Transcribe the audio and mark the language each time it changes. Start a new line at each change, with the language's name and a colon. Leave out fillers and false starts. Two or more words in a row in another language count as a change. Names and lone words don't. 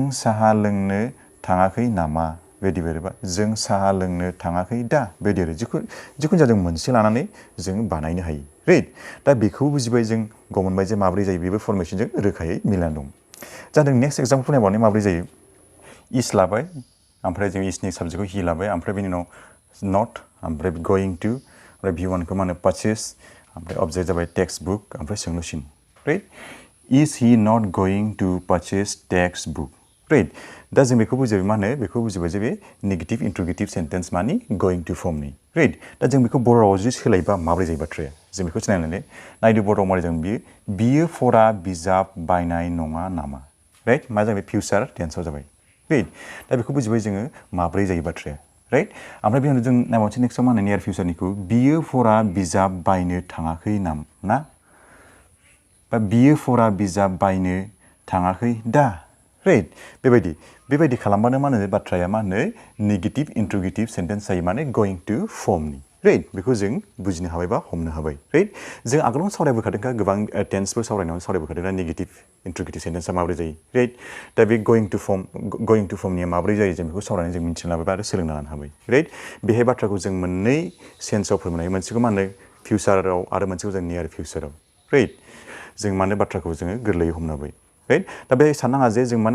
Bodo: साहा लोंनो थाङाखै नामा बेबायदि बा जों साहा लोंनो थाङाखै दा बेबायदि आरो जिखुनु जादों मोनसे लानानै जों बानायनो हायो राइट दा बेखौ बुजिबाय जों गम मोनबाय जे माबोरै जायो बेबो फरमेसनजों रोखायै मिलायनानै दं जादों नेक्स्ट एग्जाम्पल नायबावनाय माबोरै जायो इस लाबाय ओमफ्राय जों इसनि साबजेक्टखौ हि लाबाय ओमफ्राय बेनि उनाव नट ओमफ्राय
English: going to
Bodo: ओमफ्राय V1खौ मा होनो पारचेस ओमफ्राय अबजेक्ट जाबाय टेक्स्ट बुक ओमफ्राय सोंलुसिन राइट
English: is he not going to purchase text book right
Bodo: दा जों बेखौ बुजिबाय मा होनो बेखौ बुजिबाय जे बे
English: negative interrogative sentence
Bodo: मानि
English: going to form
Bodo: नि राइट दा जों बेखौ बर' रावाव जुदि सोलायबा माबोरै जायो बाथ्राया जों बेखौ सिनायनानै नायदो बर' रावाव माबोरै जागोन बियो फरा बिजाब बायनाय नङा नामा राइट मा जाबाय
English: future tense
Bodo: जाबाय राइट दा बेखौ बुजिबाय जोङो माबोरै जायो बाथ्राया राइट ओमफ्राय बेनि उनाव जों नायबावनोसै नेक्स्टआव मा होनो
English: near future
Bodo: बियो फरा बिजाब बायनो थाङाखै ना बा बियो फरा बिजाब बायनो थाङाखै दा राइट बेबायदि खालामबानो मा होनो बाथ्राया मा होनो
English: negative interrogative sentence
Bodo: जायो माने
English: going to form
Bodo: नि राइट बेखौ जों बुजिनो हाबाय बा हमनो हाबाय राइट जों आगोलावनो सावरायबोखादोंखा गोबां टेन्सफोर सावरायनायाव सावरायबोखादों
English: negative interrogative sentence
Bodo: माबोरै जायो राइट दा बे
English: going to form
Bodo: माबोरै जायो जों बेखौ सावरायनानै जों मिथिनो लाबाय आरो सोलोंना लानो हाबाय राइट बेहाय बाथ्राखौ जों मोननै सेन्सआव फोरमायनो हायो मोनसेखौ मा होनो फिउचाराव आरो मोनसेखौ जों
English: near future
Bodo: राइट जों माने बाथ्राखौ जोङो गोरलैयै हमनो हाबाय राइट दा बे साननाङा जे जों